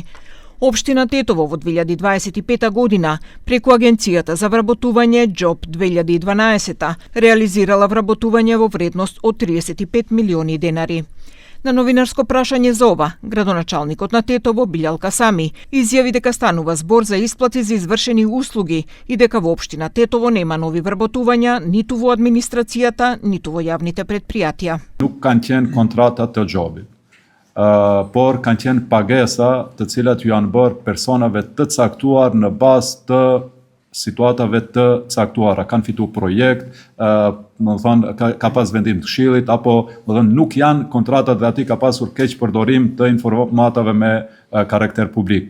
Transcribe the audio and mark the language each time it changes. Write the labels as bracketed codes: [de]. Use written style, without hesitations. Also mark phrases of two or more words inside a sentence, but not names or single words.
[mk] Општина Тетово во 2025 година, преку Агенцијата за вработување џоб 2012, реализирала вработување во вредност од 35 милиони денари. На новинарско прашање за ова, градоначалникот на Тетово Билјал Касами изјави дека станува збор за исплати за извршени услуги и дека во општина Тетово нема нови вработувања ниту во администрацијата, ниту во јавните предпријатија. [sq] Nuk kanë qenë kontrata të gjobit, por kanë qenë pagesa të cilat ju janë bërë personave të caktuar në bazë të situatave të caktuara. Kanë fitu projekt, ka pas vendim të Këshillit, apo nuk janë kontratat dhe ati ka pasur keq përdorim të informatave me karakter publik.